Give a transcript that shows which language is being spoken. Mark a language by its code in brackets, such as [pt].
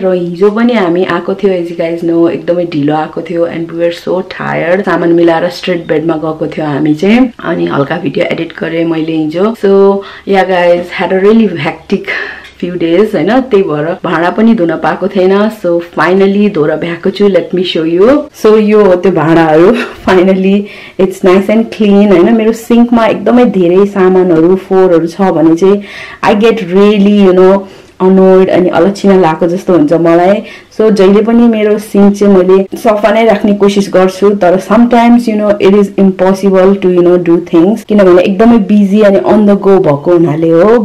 [ne] र हिजो पनि हामी आएको थियो [en] as you guys know [ne] एकदमै ढिलो आएको थियो [en] And we were so tired. [ne] सामान मिलाएर स्ट्रेट बेडमा गएको थियो हामी चाहिँ. अनि हल्का भिडियो एडिट गरेँ मैले हिजो. [en] So yeah guys had a really hectic few days हैन. [ne] त्यही भएर भाँडा पनि धुन पाएको थिएन. सो फाइनली धोएर भ्याएको छु. [en] Let me show you. So [ne] यो हो त्यो भाँडाहरू. [en] Finally it's nice and clean हैन. [ne] मेरो सिङ्कमा एकदमै धेरै सामानहरू फोहोरहरू छ भने चाहिँ [en] I get really you know annoyed [ne] अनि अलक्षिना लागेको जस्तो हुन्छ मलाई. सो जहिले पनि मेरो सिङ्क चाहिँ मैले सफा नै राख्ने कोसिस गर्छु. [en] तर sometimes you know it is impossible to you know do things [ne] किनभने एकदमै बिजी अनि [en] on the go [ne] भएको हुनाले हो.